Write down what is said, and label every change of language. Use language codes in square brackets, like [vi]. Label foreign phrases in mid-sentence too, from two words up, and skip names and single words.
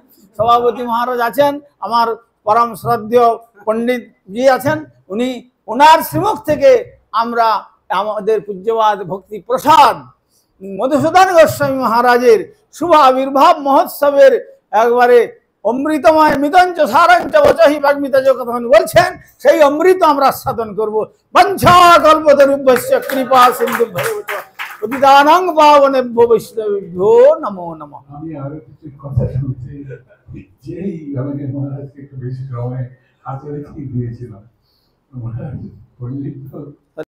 [bn] সভাপতি মহারাজ আছেন, আমার পরম শ্রদ্ধেয় পণ্ডিত জি আছেন, উনি ওনার শ্রীমুখ থেকে আমরা আমাদের পূজ্যবাদ ভক্তি প্রসাদ মধুসূদন গোস্বামী মহারাজের শুভ আবির্ভাব মহোৎসবের একবারে অমৃতময় [sa] মিতঞ্চ সারঞ্চ বচহি বাগ্মিত [bn] যে কথা বলছেন, সেই অমৃত আমরা আস্বাদন করবো। [sa] বঞ্ছা কল্পতরুভ্যস্য কৃপা সিন্ধুভ্যো পতিতানাং পাবনেভ্যো বৈষ্ণবেভ্যো নমো নমঃ। [bn] আমি আরো কিছু কথা শুনছি, যেই আমাকে মহারাজকে একটু বেশি সময় হাতে রেখে দিয়েছিলাম, মহারাজ পণ্ডিত